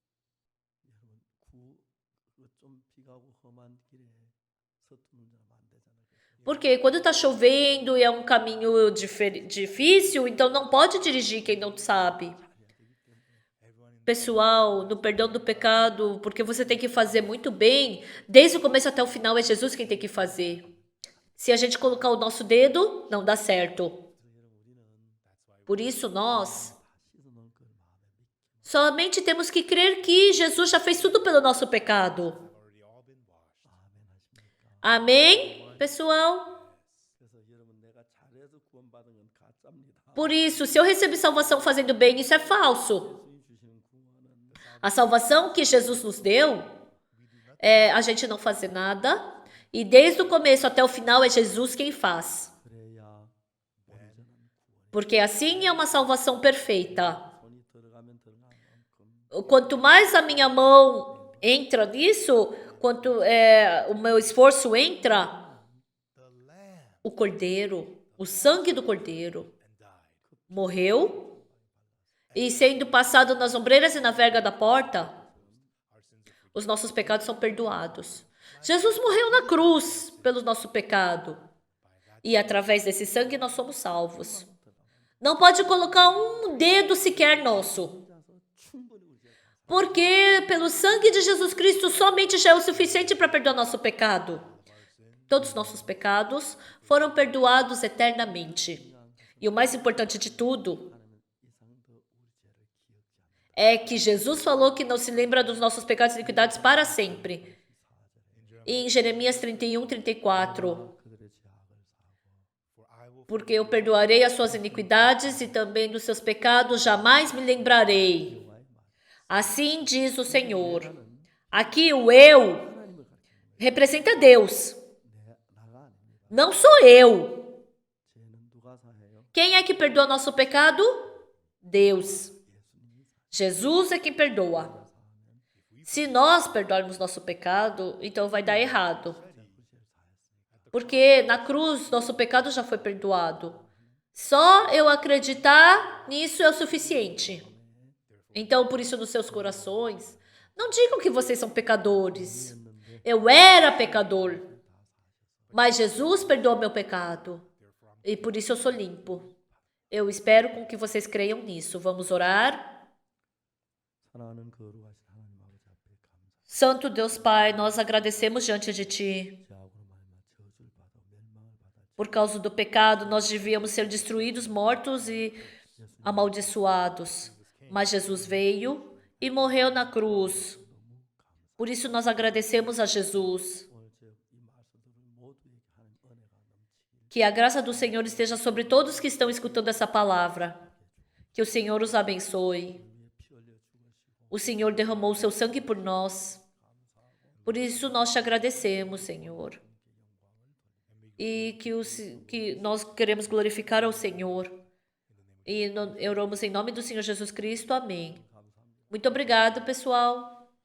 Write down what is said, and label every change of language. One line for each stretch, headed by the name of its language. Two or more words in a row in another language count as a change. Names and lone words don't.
Portuguese: Porque quando está chovendo e é um caminho difícil, então não pode dirigir quem não sabe. Pessoal, no perdão do pecado, porque você tem que fazer muito bem, desde o começo até o final é Jesus quem tem que fazer. Se a gente colocar o nosso dedo, não dá certo. Por isso nós
Korean: 씻어놓은 그 마음에 믿기.
Portuguese: somente temos que crer que Jesus já fez tudo pelo nosso pecado.
English: already all been washed.
Korean: 아멘 하십니까?
Portuguese: Amém, pessoal?
Korean: 그래서 여러분 내가 잘해서 구원받은 건 가짜입니다.
Portuguese: Por isso, se eu recebi salvação fazendo bem, isso é falso.
Korean: 예수님 주시는 구원은
Portuguese: A salvação que Jesus nos deu é a gente não fazer nada. E desde o começo até o final é Jesus quem faz.
Korean: 그래야 온전한 구원이.
Portuguese: Porque assim é uma salvação perfeita.
Korean: 손이 들어가면 들어간 만큼
Portuguese: Quanto mais a minha mão entra nisso, quanto o meu esforço entra,
English: The Lamb
Portuguese: o cordeiro, o sangue do cordeiro,
English: and died.
Portuguese: morreu e sendo passado nas ombreiras e na verga da porta,
English: Our sins are
Portuguese: os nossos pecados são perdoados. Jesus morreu na cruz pelo nosso pecado. E através desse sangue nós somos salvos. Não pode colocar um dedo sequer nosso.
Korean: 혼자서 충분히 우리가
Portuguese: Porque pelo sangue de Jesus Cristo somente já é o suficiente para perdoar nosso pecado. Todos os nossos pecados foram perdoados eternamente. E o mais importante de tudo
Korean: 하나님은 이상 더 우리 죄를 기억지 않는다.
Portuguese: é que Jesus falou que não se lembra dos nossos pecados e iniquidades para sempre. E em Jeremias 31, 34.
Korean: 그들의 죄악을 사하고
English: For I will
Portuguese: Porque eu perdoarei as suas iniquidades e também dos seus pecados jamais me lembrarei.
Korean: 여호와의 말.
Portuguese: Assim diz o Senhor. Aqui o eu
Korean: 하나님을 가리키는
Portuguese: representa Deus.
Korean: 나가 아닙니다.
Portuguese: Não sou eu.
Korean: 죄는 누가 사해요?
Portuguese: Quem é que perdoa nosso pecado? Deus.
Korean: 예수님이
Portuguese: Jesus é quem perdoa. Se nós perdoarmos nosso pecado, então vai dar errado. Porque na cruz nosso pecado já foi perdoado. Só eu acreditar nisso é o suficiente. Então, por isso, nos seus corações, não digam que vocês são pecadores. Eu era pecador, mas Jesus perdoou meu pecado. E por isso eu sou limpo. Eu espero com que vocês creiam nisso. Vamos orar?
Korean: 사랑하는 거룩하신 하나님 아버지 앞에 감사.
Portuguese: Santo Deus Pai, nós agradecemos diante de Ti.
Korean: 죄악으로 말미암아 저주를 받아 멸망을 받아
Portuguese: Por causa do pecado, nós devíamos ser destruídos, mortos e amaldiçoados. Mas Jesus veio e morreu na cruz. Por isso nós agradecemos a Jesus.
Korean: 오늘 이 말씀들을 모두에게 하는 은혜가 넘치길
Portuguese: Que a graça do Senhor esteja sobre todos que estão escutando essa palavra. Que o Senhor os abençoe.
Korean: 위에 피 흘려 죽으시고
Portuguese: O Senhor derramou o seu sangue por nós. Por isso nós te agradecemos, Senhor. E que nós queremos glorificar ao Senhor. E oramos em nome do Senhor Jesus Cristo. Amém. Muito obrigado, pessoal.